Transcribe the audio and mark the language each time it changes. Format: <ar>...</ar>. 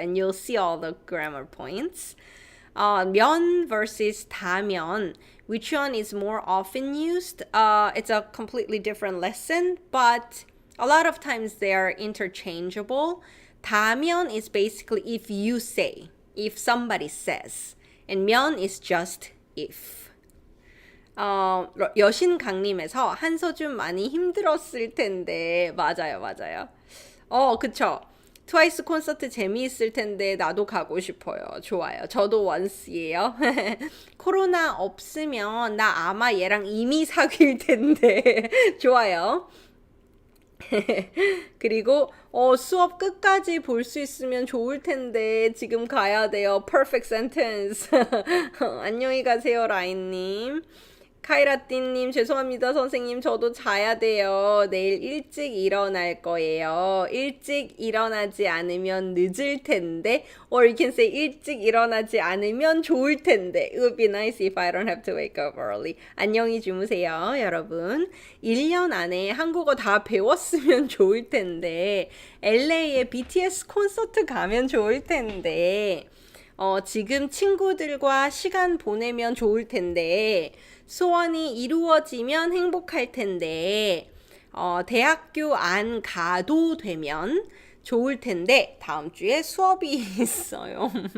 <en>And you'll see all the grammar points. 면 versus 다면. Which one is more often used? It's a completely different lesson, but a lot of times they are interchangeable. 다면 is basically if you say, if somebody says. And 면 is just if.</en> <ko>여신강림에서 한서준 많이 힘들었을 텐데. 맞아요, 맞아요. 그쵸. 트와이스 콘서트 재미있을 텐데 나도 가고 싶어요. 좋아요. 저도 원스예요. 코로나 없으면 나 아마 얘랑 이미 사귈 텐데. 좋아요. 그리고 수업 끝까지 볼 수 있으면 좋을 텐데 지금 가야 돼요.</ko> <en>Perfect sentence.</en> <ko>안녕히 가세요, 라인님. 카이라띠님 죄송합니다 선생님 저도 자야 돼요. 내일 일찍 일어날 거예요. 일찍 일어나지 않으면 늦을 텐데 or you can say 일찍 일어나지 않으면 좋을 텐데</ko> <en>It would be nice if I don't have to wake up early.</en> <ko>안녕히 주무세요 여러분. 1년 안에 한국어 다 배웠으면 좋을 텐데 LA에 BTS 콘서트 가면 좋을 텐데 지금 친구들과 시간 보내면 좋을 텐데 소원이 이루어지면 행복할 텐데 대학교 안 가도 되면 좋을 텐데 다음 주에 수업이 있어요.</ko>